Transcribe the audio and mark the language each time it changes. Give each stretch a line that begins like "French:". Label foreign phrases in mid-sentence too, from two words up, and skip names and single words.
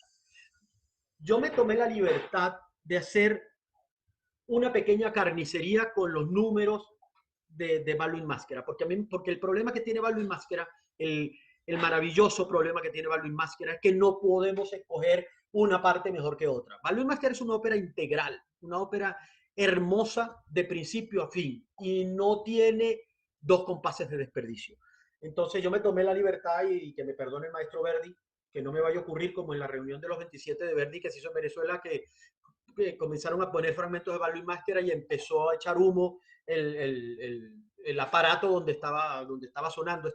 Spanish: Yo me tomé la libertad de hacer una pequeña carnicería con los números de Ballo in Maschera, porque el problema que tiene Ballo in Maschera, el maravilloso problema que tiene Ballo in Maschera, es que no podemos escoger una parte mejor que otra. Ballo in Maschera es una ópera integral, una ópera hermosa de principio a fin, y no tiene dos compases de desperdicio. Entonces yo me tomé la libertad, y que me perdone el maestro Verdi, que no me vaya a ocurrir como en la reunión de los 27 de Verdi que se hizo en Venezuela, que comenzaron a poner fragmentos de Ballo in Maschera y empezó a echar humo el aparato donde estaba sonando.